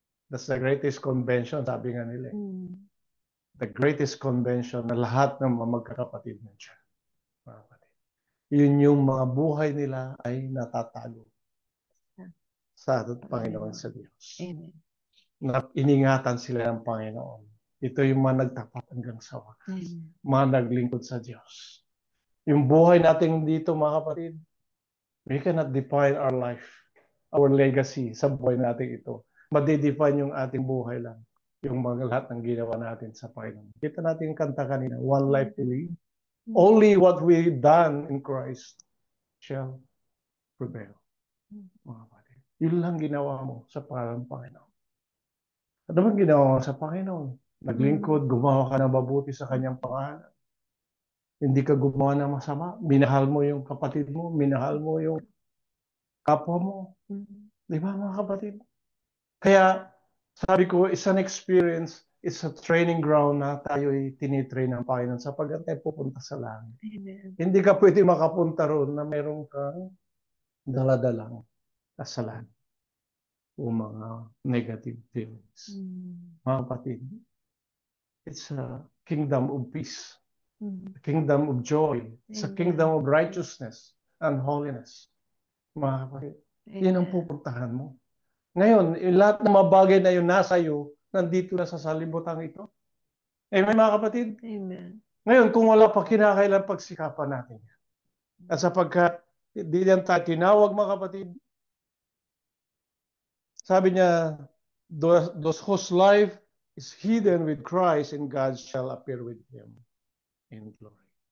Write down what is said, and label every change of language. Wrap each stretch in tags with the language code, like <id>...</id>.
<en>That's the greatest convention,</en> <tl>sabi nga nila.</tl> <en>The greatest convention</en> <tl>na lahat ng mga magkakapatid na siya. Mga kapatid. Yun yung mga buhay nila ay natatago sa Panginoon sa Diyos. Amen. Na iningatan sila ng Panginoon. Ito yung mga nagtapat hanggang sa wakas. Mga naglingkod sa Diyos. Yung buhay natin dito, mga kapatid,</tl> <en>we cannot define our life, our legacy</en> <tl>sa buhay natin ito. Madidefine yung ating buhay lang. Yung mga lahat ng ginawa natin sa Panginoon. Kita natin yung kanta kanina,</tl> <en>one life to live. Only what we've done in Christ shall prevail.</en> <tl>Mga kapatid, yun lang ginawa mo sa pangalan ng Panginoon. Ano bang ginawa mo sa Panginoon? Naglingkod, gumawa ka ng mabuti sa kanyang pangalan. Hindi ka gumawa ng masama. Minahal mo yung kapatid mo, minahal mo yung kapwa mo. Di ba mga kapatid? Kaya sabi ko,</tl> <en>it's an experience, it's a training ground</en> <tl>na tayo ay tinitrain ng Panginoon sapagkat tayo pupunta sa langit. Amen. Hindi ka pwede makapunta roon na mayroong kang daladalang kasalanan o mga negative feelings. Mga kapatid,</tl> <en>it's a kingdom of peace, a kingdom of joy, it's a kingdom of righteousness and holiness.</en> <tl>Mga kapatid, yan ang pupuntahan mo. Ngayon, yung lahat ng mga bagay na yun nasa iyo, nandito na sa salibutan ito. Amen, mga kapatid? Amen. Ngayon, kung wala pa, kinakailan pagsikapan natin yan. At sapagkat di yan tayo tinawag, mga kapatid, sabi niya,</tl> <en>those whose life is hidden with Christ in God shall appear with Him in glory.</en>